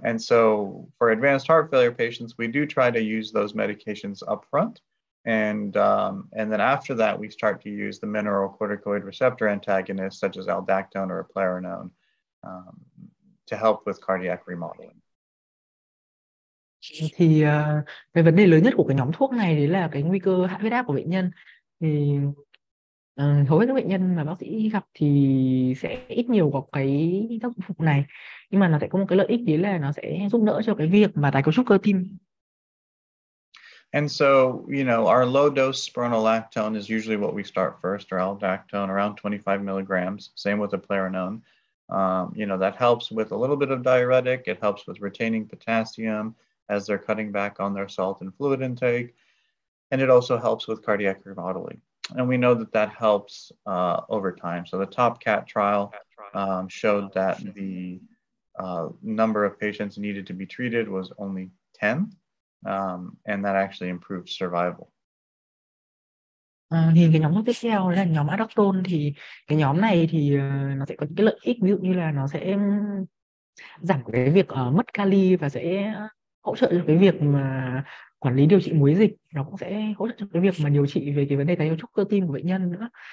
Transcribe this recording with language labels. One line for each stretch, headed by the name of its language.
English: And so for advanced heart failure patients, we do try to use those medications up front. And then after that, we start to use the mineralocorticoid receptor antagonists, such as aldactone or eplerenone, to help with cardiac remodeling.
Vietnamese: Thì cái vấn đề lớn nhất của cái nhóm thuốc này đấy là cái nguy cơ hạ huyết áp của bệnh nhân. Thì hầu hết các bệnh nhân mà bác sĩ gặp thì sẽ ít nhiều có cái tác dụng phụ này, nhưng mà nó sẽ có một cái lợi ích đấy là nó sẽ giúp đỡ cho cái việc mà tái cấu trúc cơ tim.
English: And so, our low dose spironolactone is usually what we start first, or aldactone, around 25 milligrams. Same with eplerenone. That helps with a little bit of diuretic. It helps with retaining potassium as they're cutting back on their salt and fluid intake. And it also helps with cardiac remodeling. And we know that helps over time. So the TOPCAT trial showed that the number of patients needed to be treated was only 10, and that actually improved survival.
Vietnamese: Thì cái nhóm thuốc tiếp theo là nhóm aldactone. Thì cái nhóm này thì nó sẽ có những cái lợi ích, ví dụ như là nó sẽ giảm cái việc mất kali và sẽ hỗ trợ cho cái việc mà quản lý điều trị muối dịch, nó cũng sẽ hỗ trợ cho cái việc mà điều trị về cái vấn đề tái cấu trúc cơ tim của bệnh nhân nữa.